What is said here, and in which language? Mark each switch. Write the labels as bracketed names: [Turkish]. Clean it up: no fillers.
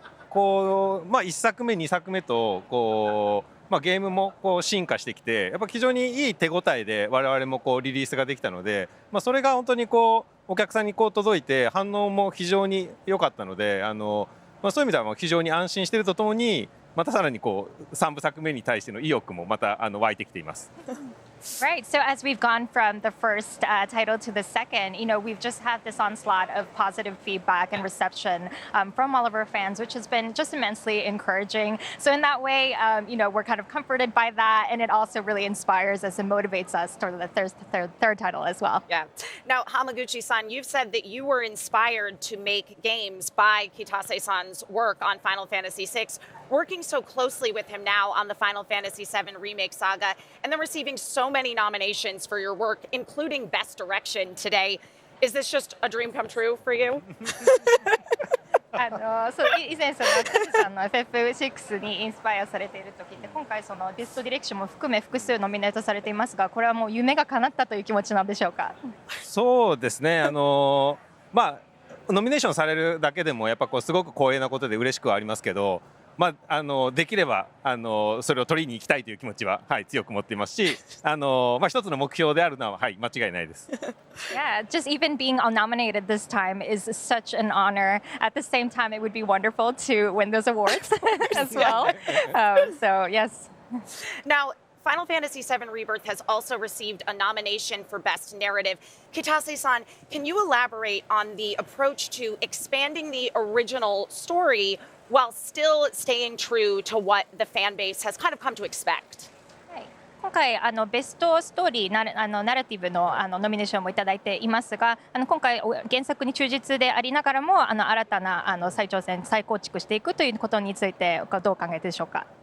[Japanese] 1作目2作目とゲームも進化してきて、やっぱ非常にいい手応えで我々もリリースができたので、それが本当にお客さんに届いて反応も非常に良かったので、そういう意味では非常に安心しているとともに、またさらに3部作目に対しての意欲もまた湧いてきています。 [English] Right. So as we've gone from the first title to the second, we've just had this onslaught of positive feedback and reception from all of our fans, which has been just immensely encouraging. So in that way, we're kind of comforted by that, and it also really inspires us and motivates us toward the third title as well. Yeah. Now, Hamaguchi-san, you've said that you were inspired to make games by Kitase-san's work on Final Fantasy VI, working so closely with him now on the Final Fantasy VII Remake Saga, and then receiving so many nominations for your work, including Best Direction today. Is this just a dream come true for you? [Japanese] そう以前そのカズさんの FF6 にインスパイアされている時って今回そのベストディレクションも含め複数ノミネートされていますが、これはもう夢が叶ったという気持ちなんでしょうか。そうですね。ノミネーションされるだけでもやっぱすごく光栄なことで嬉しくはありますけど。できればそれを取りに行きたいという気持ちは、強く持っていますし、一つの目標であるのは、間違いないです。 [English] Yeah, just even being nominated this time is such an honor. At the same time, it would be wonderful to win those awards as well. So yes. Now, Final Fantasy VII Rebirth has also received a nomination for Best Narrative. Kitase-san, can you elaborate on the approach to expanding the original story while still staying true to what the fan base has kind of come to expect? [Japanese] 今回ベストストーリーナラティブのノミネーションもいただいていますが、今回原作に忠実でありながらも新たな再挑戦再構築していくということについてどう考えてでしょうか。